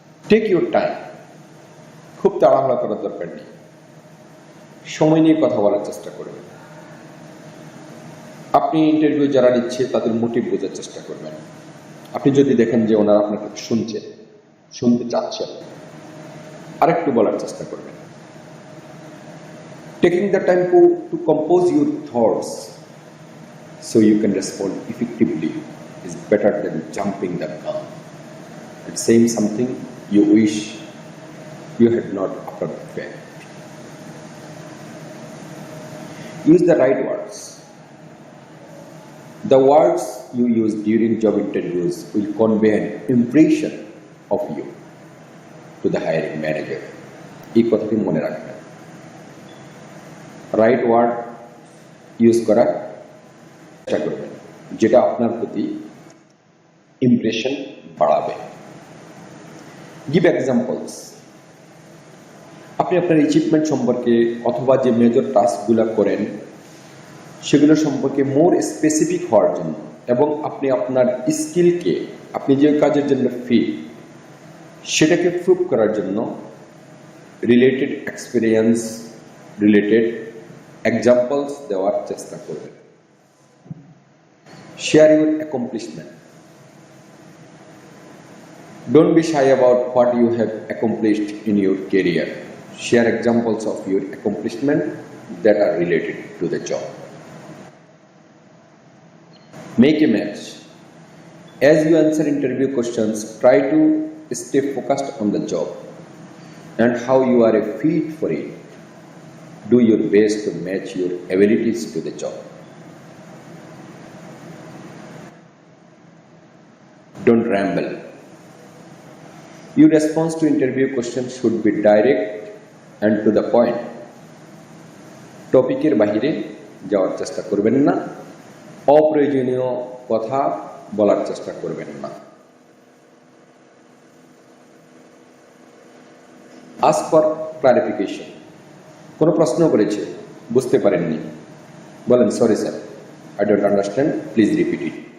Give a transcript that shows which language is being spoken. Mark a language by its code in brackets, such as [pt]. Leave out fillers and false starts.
[en] Take your time. [bn] খুব তাড়াহুড়া করার দরকার নেই, সময় নিয়ে কথা বলার চেষ্টা করবেন। আপনি ইন্টারভিউ যারা নিচ্ছে তাদের মোটিভ বোঝার চেষ্টা করবেন। আপনি যদি দেখেন যে ওনারা আপনাকে শুনতে চাচ্ছেন, আরেকটু বলার চেষ্টা করবেন। [en] Taking the time to compose your thoughts so you can respond effectively is better than jumping the gun and saying something you wish you had not after the fact. Use the right words. The words you use during job interviews will convey an impression of you to the hiring manager. [bn] এই কথাটি মনে রাখবেন। Right word use করার চেষ্টা করবেন, যেটা আপনার প্রতি ইমপ্রেশন বাড়াবে। [en] Give examples. [bn] আপনি আপনার অ্যাচিভমেন্ট সম্পর্কে অথবা যে মেজর টাস্কগুলো করেন সেগুলো সম্পর্কে মোর স্পেসিফিক হওয়ার জন্য এবং আপনি আপনার স্কিলকে, আপনি যে কাজের জন্য ফিট সেটাকে প্রুভ করার জন্য রিলেটেড এক্সপিরিয়েন্স, রিলেটেড এক্সাম্পলস দেওয়ার চেষ্টা করবেন। [en] Share your accomplishment. Don't be shy about what you have accomplished in your career. Share examples of your accomplishment that are related to the job. Make a match. As you answer interview questions, try to stay focused on the job and how you are a fit for it. Do your best to match your abilities to the job. Don't ramble. Your response to interview question should be direct and to the point. [bn] টপিকের বাহিরে যাওয়ার চেষ্টা করবেন না, অপ্রয়োজনীয় কথা বলার চেষ্টা করবেন না। [en] Ask for clarification. [bn] কোনো প্রশ্ন করেছে, বুঝতে পারেননি, বলেন [en] Sorry sir, I don't understand, please repeat it.